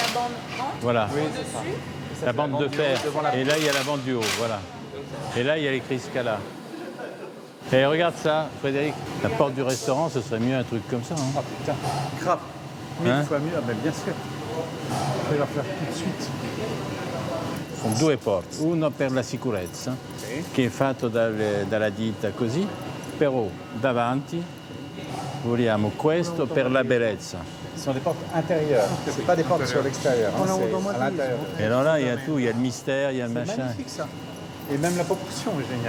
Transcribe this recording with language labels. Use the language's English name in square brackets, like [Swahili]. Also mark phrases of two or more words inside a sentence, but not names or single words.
[French] Oui, c'est ça. La bande de fer. Et là, il y a la bande du haut, voilà. Et là, il y a l'écrit Scala. Et regarde ça, Frédéric. La porte du restaurant, ce serait mieux un truc comme ça. Ah putain, grave. 1000 fois mieux, ah, ben bien sûr. Je vais la faire tout de suite. [Italian] Sono due porte, uno per la sicurezza, che è fatto dalla ditta così, però davanti vogliamo questo per la bellezza. [French] Ce sont des portes intérieures, c'est pas des portes sur l'extérieur, hein, c'est à l'intérieur. Et alors là, il y a tout, il y a le mystère, il y a le machin. C'est magnifique ça. Et même la proportion est géniale.